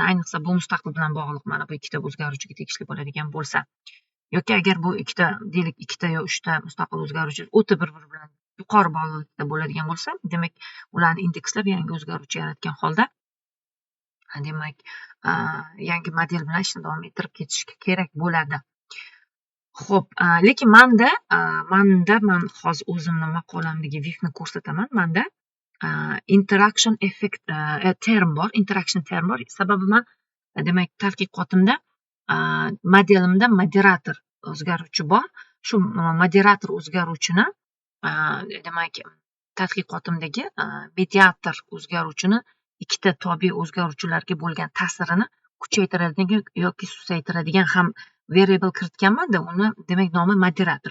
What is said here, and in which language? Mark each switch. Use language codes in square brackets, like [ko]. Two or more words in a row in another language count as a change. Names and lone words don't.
[uz] Ayniqsa bu mustaqil bilan bog'liq mana bu ikkita o'zgaruvchiga tegishli bo'ladigan bo'lsa, yoki agar bu ikkita yo 3 ta mustaqil o'zgaruvchi o'ta bir-biri bilan yuqori bog'liqlikda bo'ladigan bo'lsa, demak ularni indekslab yangi o'zgaruvchi yaratgan holda demak yangi model bilan ishni davom ettirib ketish kerak bo'ladi. Xo'p, lekin manda man hozir o'zimni maqolamdagi VIFni ko'rsataman. Manda [en] interaction effect term [uz] bor, [en] interaction term [uz] bor. Sababi men demak tadqiqotimda modelimda moderator o'zgaruvchi bor. Shu moderator o'zgaruvchini demak tadqiqotimdagi mediator o'zgaruvchini ikkita tobe o'zgaruvchilarga bo'lgan ta'sirini kuchaytiradigan yoki susaytiradigan ham variable kiritganman-da, uni demak nomi moderator.